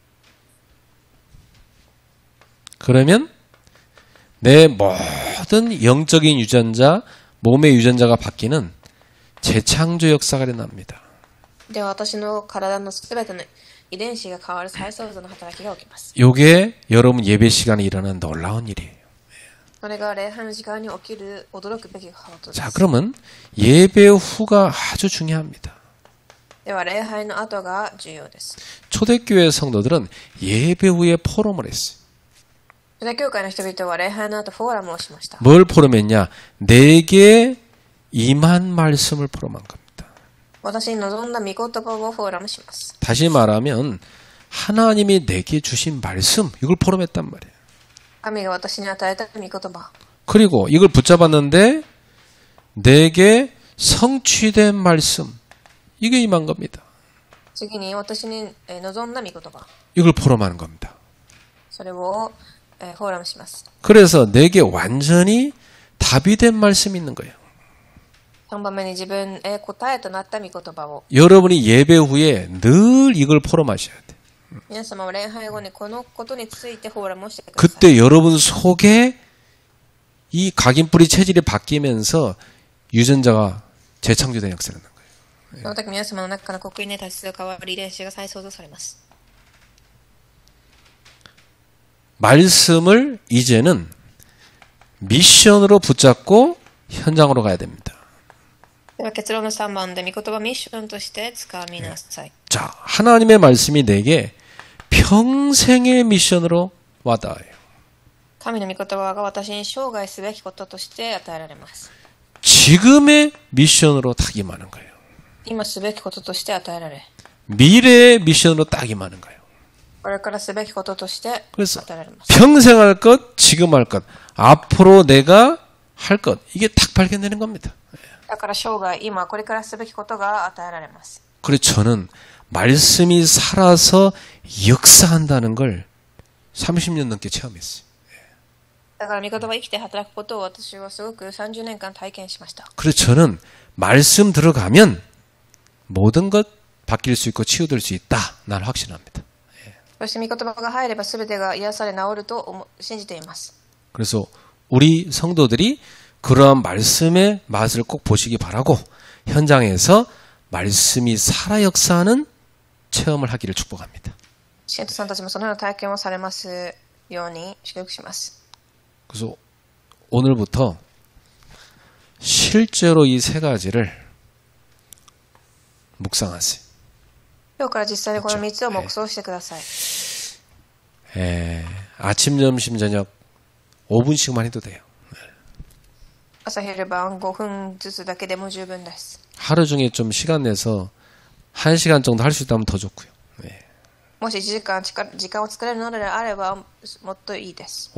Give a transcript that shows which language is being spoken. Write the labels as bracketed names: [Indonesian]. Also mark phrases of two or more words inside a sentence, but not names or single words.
[Korean] 그러면 내 모든 영적인 유전자, 몸의 유전자가 바뀌는 재창조 역사가 일어납니다. [Japanese] では私の体のすべての遺伝子が変わる再創造の働きが起きます。 [Korean] 이게 여러분 예배 시간에 일어나는 놀라운 일이에요. [Japanese] それが礼拝の時間に起きる驚くべきことです。 [Korean] 자, 그러면 예배 후가 아주 중요합니다. [Japanese] では礼拝の後が重要です。 [Korean] 초대교회 성도들은 예배 후에 포럼을 했어요. [Japanese] 初代教会の人々は礼拝の後フォーラムをしました。 [Korean] 뭘 포럼했냐? 내게 임한 말씀을 포럼한 겁니다. [Japanese] 私に望んだ御言葉をフォーラムします。 [Korean] 다시 말하면 하나님이 내게 주신 말씀 이걸 포럼했단 말이에요. [Japanese] 神が私に与えた御言葉。 [Korean] 그리고 이걸 붙잡았는데 내게 성취된 말씀 이게 임한 겁니다. [Japanese] 次に私に望んだ御言葉。 [Korean] 이걸 포럼하는 겁니다. [Japanese] それをフォーラムします。 [Korean] 그래서 내게 완전히 답이 된 말씀이 있는 거예요. [Japanese] 3 番目に自分へ答えとなった御言葉を。 [Korean] 여러분이 예배 후에 늘 이걸 포럼하셔야 돼요. [Japanese] 皆様は礼拝後にこのことについてフォーラムをしてください。 [Korean] 그때 여러분 속에 이 각인뿌리 체질이 바뀌면서 유전자가 재창조된 역사를 하는 거예요. [Japanese] その時皆様の中の刻印霊体質が変わり、遺伝子が再創造されます。 [Korean] 말씀을 이제는 미션으로 붙잡고 현장으로 가야 됩니다. [Japanese] では結論の3番で御言葉ミッションとして掴みなさい。 [Korean] 자, 하나님의 말씀이 내게 평생의 미션으로 와닿아요. [Japanese] 神の御言葉が私に生涯すべきこととして与えられます。 [Korean] 지금의 미션으로 딱 임하는 거예요. [Japanese] 今すべきこととして与えられ、 [Korean] 미래의 미션으로 딱 임하는 거예요. [Japanese] これからすべきこととして与 [Korean] 그래서 [Japanese] えられます。 [Korean] 평생 할 것, 지금 할 것, 앞으로 내가 할 것, 이게 딱 발견되는 겁니다. [Japanese] だから生涯、今これからすべきことが与えられます。 [Korean] 그래서 저는 말씀이 살아서 역사한다는 걸 30년 넘게 체험했어요. [Japanese] だから御言葉生きて働くことを私はすごく30年間体験しました。 [Korean] 그래서 저는 말씀 들어가면 모든 것 바뀔 수 있고 치유될 수 있다. 난 확신합니다. [Japanese] そして御言葉が入れば全てが癒され治ると信じています。 [Korean] 그래서 우리 성도들이 그러한 말씀의 맛을 꼭 보시기 바라고 현장에서 말씀이 살아 역사하는 체험을 하기를 축복합니다. [Japanese] 信徒さんたちもそのような体験をされますように祝福します。 [Korean] 그래서 오늘부터 실제로 이 세 가지를 묵상하세요. [Japanese] 今日から実際にこの3つを黙想してください。 [Korean] 아침, 점심, 저녁 5분씩만 해도 돼요. [Japanese] 朝昼晩5分ずつだけでも十分です。 [Korean] 하루 중에 좀 시간 내서 1시간 정도 할 수 있다면 더 좋고요. 네. [Japanese] もし1時間時間を作れるのであればもっといいです。